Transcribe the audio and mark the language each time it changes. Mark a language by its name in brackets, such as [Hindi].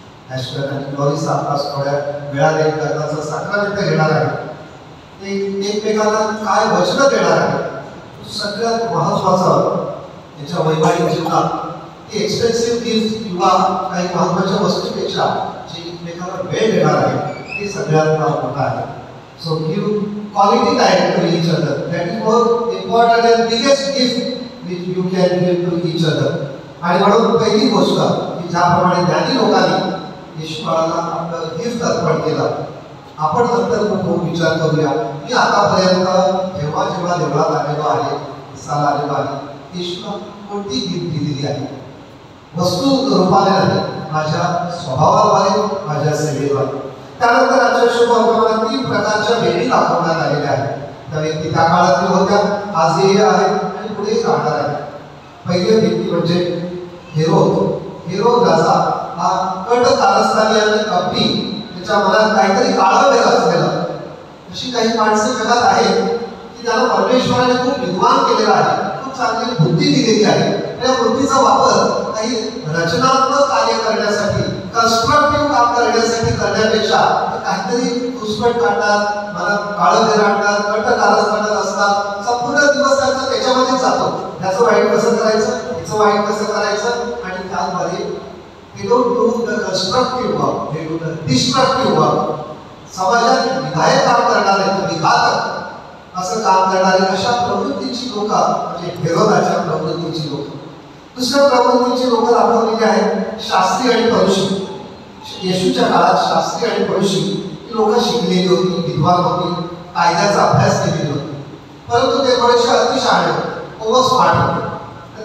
[Marathi] Aster आणि loris आताच थोड्या वेळाने लग्नाचं साक्रामेंट घेणार आहे. ते एकमेकांना काय वचनं देणार आहे. सगळ्यात महत्त्वाचं त्याच्या वैवाहिक जीवनात ती एक्सपेन्सिव्ह गिफ्ट किंवा काही महत्त्वाच्या वस्तूपेक्षा जे एकमेकांना वेळ देणार आहे ते सगळ्यात मोठा आहे. [English] So give quality time to each other. That is more important and biggest gift which you can give to each other. [Marathi] आणि म्हणून पहिली गोष्ट की ज्याप्रमाणे ज्ञानी लोकांनी ईश्वराला आपलं गिफ्ट अर्पण केलं, आपण नंतर खूप विचार करूया की आतापर्यंत जेव्हा जेव्हा देवळात आलेलो आहे, दिसायला आलेलो आहे, ईश्वर कोणती गिफ्ट दिलेली आहे? वस्तू रूपाने नाही, माझ्या स्वभावाद्वारे, माझ्या सेवेद्वारे. त्यानंतर आजच्या शुभ वर्तमानात 3 प्रकारच्या वेळी दाखवण्यात आलेल्या आहेत. त्या व्यक्ती त्या काळातील होत्या, आजही आहेत आणि पुढेही राहणार आहेत. पहिली व्यक्ती म्हणजे हेरोद राजा. हा कट कारस्थानी आणि कपटी, त्याच्या मनात काहीतरी काळं वेळ असलेलं. अशी काही माणसं जगात आहेत की त्यांना परमेश्वराने खूप विद्वान केलेला आहे, खूप चांगली बुद्धी दिलेली आहे. त्या बुद्धीचा वापर काही रचनात्मक कार्य करण्यासाठी, कन्स्ट्रक्टिव्ह काम करण्यासाठी करण्यापेक्षा काहीतरी घुसपट काढतात, मनात काळं वेळ आणतात, कट कारस्थानात असतात. संपूर्ण दिवस त्यांचा त्याच्यामध्येच जातो. त्याचं वाईट कसं करायचं, त्याचं वाईट कसं करायचं, आणि त्याद्वारे they don't do the constructive work, they do the destructive work. समाजात विधायक काम करणारे, विघातक असं काम करणारे अशा प्रवृत्तीची लोक म्हणजे हेरोदाच्या प्रवृत्तीची लोक. दुसऱ्या प्रवृत्तीची लोक दाखवलेली आहेत शास्त्री आणि फरीसी. येशूच्या काळात शास्त्री आणि फरीसी ही लोक शिकलेली होती, विद्वान होती, कायद्याचा अभ्यास केलेली होती, परंतु ते थोडेसे अतिशहाणे होते, ओव्हर स्मार्ट होते.